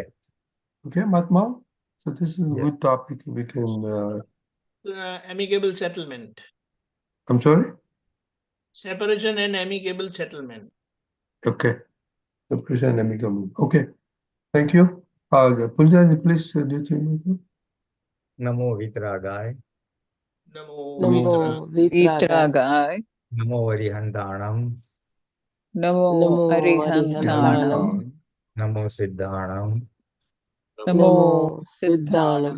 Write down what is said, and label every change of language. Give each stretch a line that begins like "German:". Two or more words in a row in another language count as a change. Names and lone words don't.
English: Okay, Mahatma. So this is a good topic. We can. Amicable settlement. I'm sorry? Separation and amicable settlement. Okay. Separation and amicable. Okay. Thank you. Pulinanandji, please do you think?
Prakrit languages: Namo Vitragaya. Namo Vitragaya. Namo Arihantanam. Namo Arihantanam. Namo Siddhanam. Namo Siddhanam.